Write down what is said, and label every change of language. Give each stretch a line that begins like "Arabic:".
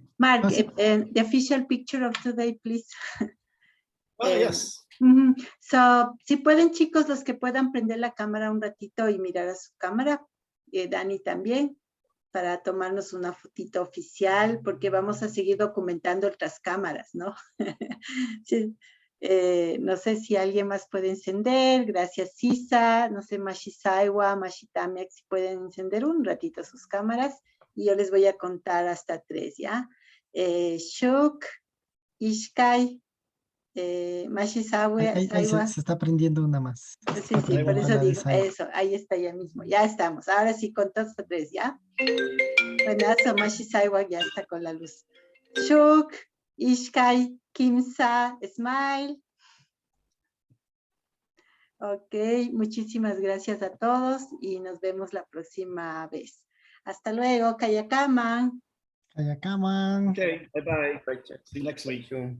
English: Mark, the official picture of today, please. Oh, yes.
Spanish: So, si pueden, chicos, los que puedan prender la cámara un ratito y mirar a su cámara, Dani también, para tomarnos una fotito oficial, porque vamos a seguir documentando otras cámaras, ¿no? Sí. No sé si alguien más puede encender. Gracias, Sisa. No sé, Mashisaiwa, Mashitamek, si pueden encender un ratito sus cámaras. Y yo les voy a contar hasta 3, ¿ya?
Quechua: Shuk, Ishkai, Mashisawa,
Spanish: Ahí se está prendiendo una más. Sí, por eso digo, eso, ahí está ya mismo, ya estamos. Ahora sí, con todos 3, ¿ya? Buenazo, Mashisaiwa ya está con la luz.
Quechua: Shuk, Ishkai, Kimsa,
English: Smile.
Spanish: Ok, muchísimas gracias a todos y nos vemos la próxima vez. Hasta luego,
Quechua: Kayakaman. Kayakaman.
English: Okay, bye-bye. See you next week.